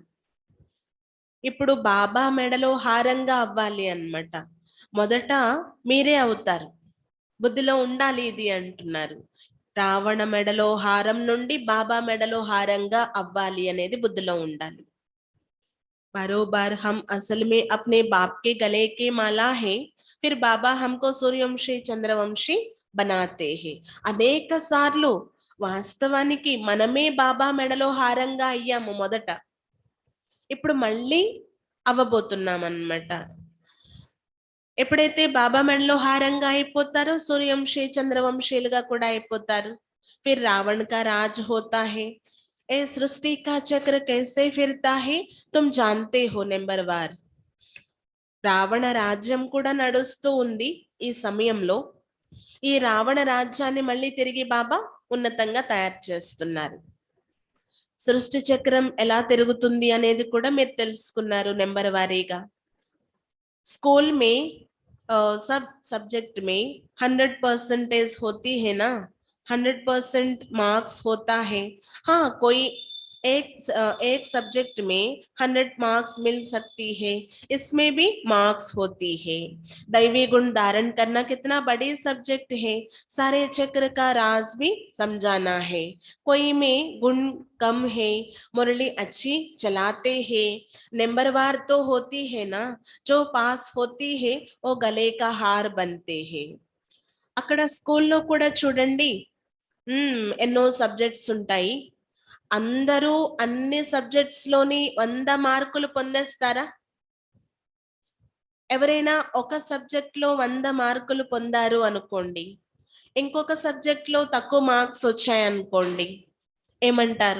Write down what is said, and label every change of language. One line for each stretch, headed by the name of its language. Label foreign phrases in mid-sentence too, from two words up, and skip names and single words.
Telugu: ఇప్పుడు బాబా మెడలో హారంగా అవ్వాలి అన్నమాట. మొదట మీరే అవుతారు, బుద్ధిలో ఉండాలి ఇది అంటున్నారు. రావణ మెడలో హారం నుండి బాబా మెడలో హారంగా అవ్వాలి అనేది బుద్ధిలో ఉండాలి.
Hindi: बारोबार हम असल में अपने बाप के गले के माला है, फिर बाबा हमको सूर्यवंशी चंद्रवंशी बनाते हैं.
Telugu: అనేక సార్లు వాస్తవానికి మనమే బాబా మెడలో హారంగా అయ్యాము మొదట, ఇప్పుడు మళ్ళీ అవ్వబోతున్నాం అన్నమాట. ఎప్పుడైతే బాబా మెడలో హారంగా అయిపోతారో సూర్యవంశీ చంద్రవంశీలుగా కూడా అయిపోతారు.
Hindi: फिर रावण का राज होता है. ए सृष्टि का चक्र कैसे फिरता है तुम जानते हो नंबर वार.
Telugu: రావణ రాజ్యం కూడా నడుస్తూ ఉంది ఈ సమయంలో. ఈ రావణ రాజ్యాన్ని మళ్ళీ తిరిగి బాబా ఉన్నతంగా తయారు చేస్తున్నారు. సృష్టి చక్రం ఎలా తిరుగుతుంది అనేది కూడా మీరు తెలుసుకున్నారు నెంబర్ వారీగా.
Hindi: स्कूल में सब सब्जेक्ट में 100% होती है ना, 100% मार्क्स होता है. हाँ, कोई एक सब्जेक्ट में 100 मार्क्स मिल सकती है, इसमें भी मार्क्स होती है. दैवी गुण धारण करना कितना बड़ी सब्जेक्ट है, सारे चक्र का राज भी समझाना है. कोई में गुण कम है, मुरली अच्छी चलाते हैं, नंबर वार तो होती है ना, जो पास होती है वो गले का हार बनते हैं.
Telugu: అక్కడ స్కూల్లో కూడా చూడండి, ఎన్నో సబ్జెక్ట్స్ ఉంటాయి. అందరూ అన్ని సబ్జెక్ట్స్ లోని 100 మార్కులు పొందేస్తారా? ఎవరైనా ఒక సబ్జెక్ట్ లో 100 మార్కులు పొందారు అనుకోండి, ఇంకొక సబ్జెక్ట్ లో తక్కువ మార్క్స్ వచ్చాయనుకోండి, ఏమంటారు?